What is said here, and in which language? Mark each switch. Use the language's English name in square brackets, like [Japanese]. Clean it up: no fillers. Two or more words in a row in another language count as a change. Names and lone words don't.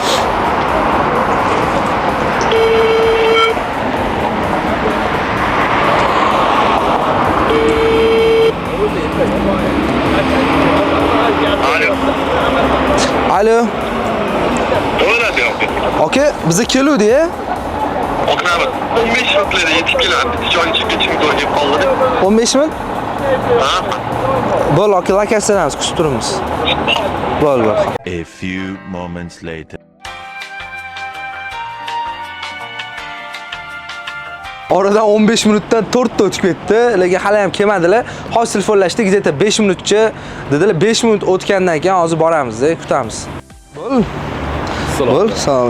[Uzbek] Alo. Bo'ladi aka. Aka, bizni keluvdi-ya? Oknami 15 minutlarda yetib keladi. Joyga chiqib qo'yib qoldi. 15 minut? Ha? Bo'ldi, aka, lokatsiyamiz kutib turibmiz. Bo'ldi. [English] A few moments later. [Uzbek] Oradan 15 minutdan 4 ta o'tib ketdi, lekin hali ham kelmadilar. Hozir telefonlashdik, где-то 5 minutcha dedilar. 5 minut o'tgandan keyin hozir boramiz, kutamiz. Bo'ldi. Bo'ldi, salom.